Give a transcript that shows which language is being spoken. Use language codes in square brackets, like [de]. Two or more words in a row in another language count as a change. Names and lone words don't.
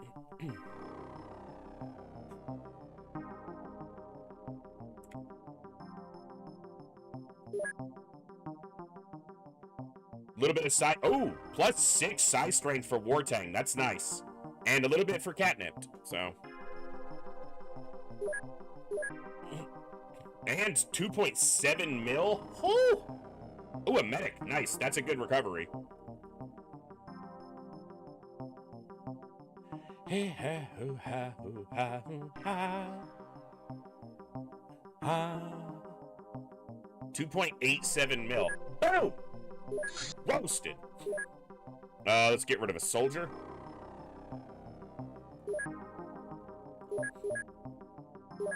[en] A little bit of side, oh, +6 side strength for Wartang, that's nice. And a little bit for Catnip, so. And 2.7 mil, oh! Oh, a medic. Nice. That's a good recovery. Hey, ha, hoo, ha, hoo, ha, hoo, ha. Ha. 2.87 mil. Boom! Roasted. Let's get rid of a soldier.